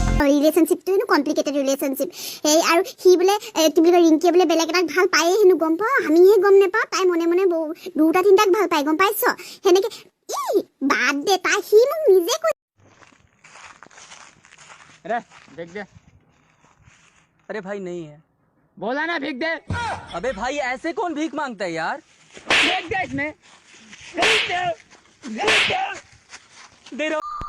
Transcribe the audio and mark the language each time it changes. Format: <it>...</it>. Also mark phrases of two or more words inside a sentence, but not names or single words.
<as>ৰিলেশ্যনশ্বিপটো হেনো কমপ্লিকেটেড ৰিলেশ্যনশ্বিপ এই আৰু সি বোলে কি বুলি কয় ৰিংকিয়ে বোলে বেলেগ এটাক ভাল পায়ে হেনো গম পাওঁ আমিহে গম নাপাওঁ তাই মনে মনে দুটা তিনিটাক ভাল পায় গম পাইছ সেনেকে বাদ দে তাই সি মোক নিজে কৈ</as> <hi>अरे भीख दे। अरे भाई नहीं है। बोला ना भीख दे। अबे भाई ऐसे कौन भीख मांगता है यार। भीख दे इसमें। भीख दे। भीख दे। दे रहा</hi>